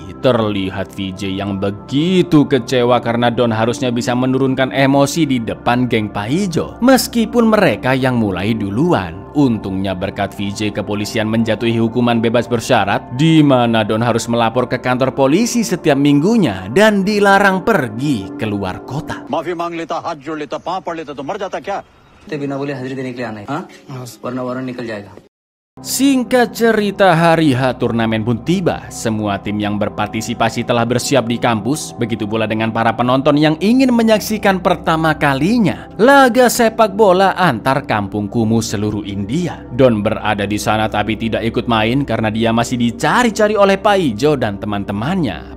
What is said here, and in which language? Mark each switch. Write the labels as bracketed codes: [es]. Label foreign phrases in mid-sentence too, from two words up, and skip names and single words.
[id] Terlihat VJ yang begitu kecewa karena Don harusnya bisa menurunkan emosi di depan geng Pak Ijo, meskipun mereka yang mulai duluan. Untungnya berkat VJ, kepolisian menjatuhi hukuman bebas bersyarat, di mana Don harus melapor ke kantor polisi setiap minggunya dan dilarang pergi keluar kota. [hi] माफी मांग लेता, हाथ जोड़ लेता, पांव पड़ लेता तो मर जाता क्या बिना बोले हाजिरी देने के लिए आना है, हाँ? वरना वारंट निकल जाएगा. [id] Singkat cerita, hari H turnamen pun tiba. Semua tim yang berpartisipasi telah bersiap di kampus. Begitu pula dengan para penonton yang ingin menyaksikan pertama kalinya laga sepak bola antar kampung kumuh seluruh India. Don berada di sana tapi tidak ikut main karena dia masih dicari-cari oleh Pak Ijo dan teman-temannya.